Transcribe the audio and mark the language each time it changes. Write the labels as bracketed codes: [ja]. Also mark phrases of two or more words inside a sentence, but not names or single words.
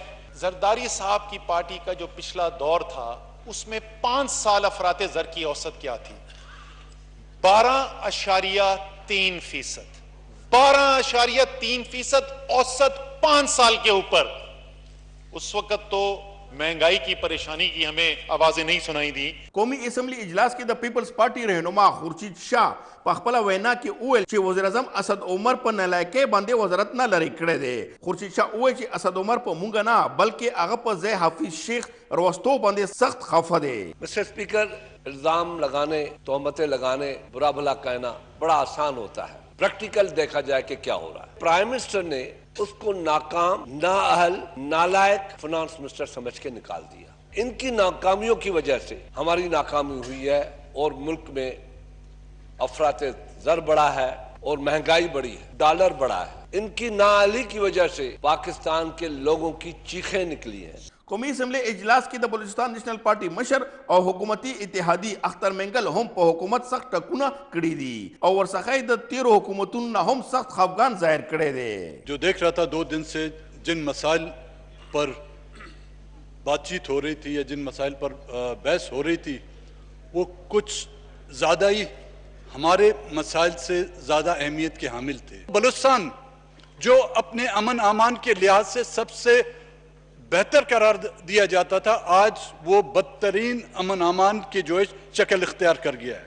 [ur] زرداری صاحب کی پارٹی کا جو پچھلا دور تھا اس میں 5 سال افراط زر کی اوسط کیا تھی؟ 12.3%. 12.3% اوسط 5 سال کے اوپر. اس وقت تو مہنگائی کی پریشانی کی ہمیں آوازیں نہیں سنائی دی. [ps] قومی اسمبلی اجلاس کې د پیپلز پارټي رهنما خورشید شاه په خپله وینا کې وویل چې وزیر اعظم اسد عمر په نالایکۍ باندې وزارت نه لرې کړی دی. خورشید شاه وویل چې اسد عمر په مونږ نه بلکې هغه په ځای حافظ شیخ روستو باندې سخت خفه دی. [en] Mister Speaker, [ur] الزام لگانے، تہمتیں لگانے، برا بھلا کہنا بڑا آسان ہوتا ہے. پریکٹیکل دیکھا جائے کہ کیا ہو رہا ہے. [en] Prime Minister [ur] نے اس کو ناکام، نااہل، نالائق [en] finance minister [ur] سمجھ کے نکال دیا. ان کی ناکامیوں کی وجہ سے ہماری ناکامی ہوئی ہے اور ملک میں افراط زر بڑھا ہے اور مہنگائی بڑھی ہے، ڈالر بڑھا ہے. ان کی نااہلی کی وجہ سے پاکستان کے لوگوں کی چیخیں نکلی ہیں. [ps] قومی اسمبلی اجلاس کې د بلوچستان نیشنل پارټي مشر او حکومتي اتحادی اختر منگل هم په حکومت سخت ټکونه کړي دي او ورڅخه یې د 13 حکومتونو نه هم سخت خفګان ظاهر کړی دی. [ur] جو دیکھ رہا تھا 2 دن سے جن مسائل پر بات چیت ہو رہی تھی یا جن مسائل پر بحث ہو رہی تھی وہ کچھ زیادہ ہی ہمارے مسائل سے زیادہ اہمیت کے حامل تھے. بلوچستان جو اپنے امن امان کے لحاظ سے سب سے بہتر قرار دیا جاتا تھا، آج وہ بدترین امن امان کی جو ہے شکل اختیار کر گیا ہے.